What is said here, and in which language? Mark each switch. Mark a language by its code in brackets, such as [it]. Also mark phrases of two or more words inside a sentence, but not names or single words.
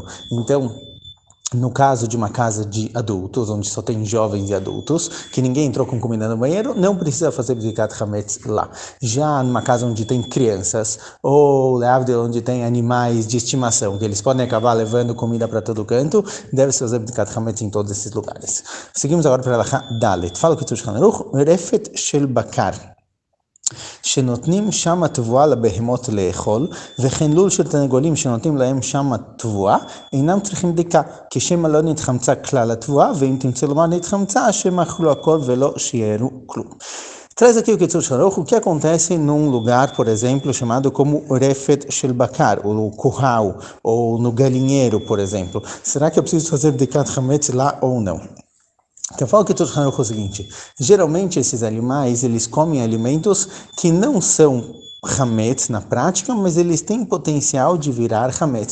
[pt] Então, no caso de uma casa de adultos, onde só tem jovens e adultos, que ninguém entrou com comida no banheiro, não precisa fazer [he] בדיקת חמץ [pt] lá. Já numa casa onde tem crianças, ou onde tem animais de estimação, que eles podem acabar levando comida para todo canto, deve-se fazer [he] בדיקת חמץ [pt] em todos esses lugares. Seguimos agora para a [he] לכה דלת. [pt] Fala o Kitush Hanuch, [he] רפת של בקר. שנותנים שם תבואה לבהמות לאכול, וכן לול של תרנגולים שנותנים להם שם תבואה, אינם צריכים בדיקה, כי שמא לא נתחמצה כלל התבואה, ואם תמצא לומר נתחמצה, שמא אכלו הכל ולא שיערו כלום. [pt] Traz aqui o Kitush Hanuch, o que acontece num lugar, por exemplo, chamado como [he] רפת של בקר, [pt] ou no curral, ou no galinheiro, por exemplo. Será que eu preciso fazer [he] בדיקת חמץ [pt] lá ou não? Então fala que Kitush Hanuch é o seguinte: geralmente esses animais eles comem alimentos que não são Hametz na prática, mas eles têm potencial de virar Hametz.